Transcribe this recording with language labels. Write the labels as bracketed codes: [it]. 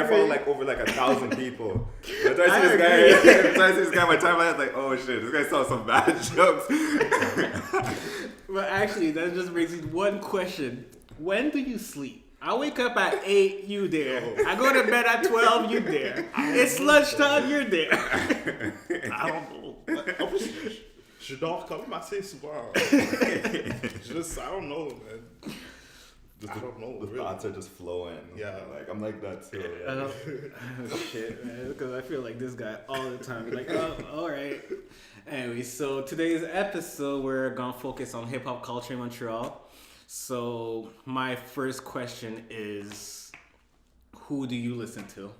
[en] I follow like over like 1,000 people. Every time I see this guy, my timeline is like, oh shit, this guy saw some bad jokes. But actually, that just brings me one question. When do you sleep? I wake up at 8, you there. I go to bed at 12, you there. It's lunchtime, you're there. I don't know. [fr] En plus, je dors quand même assez souvent. [en] I don't know, man. I don't know. The really. thoughts are just flowing. Yeah. Like I'm like that too. Oh, shit, man. Because I feel like this guy all the time. Like, oh, all right. Anyway, so today's episode, we're going to focus on hip-hop culture in Montreal. So my first question is, who do you listen to?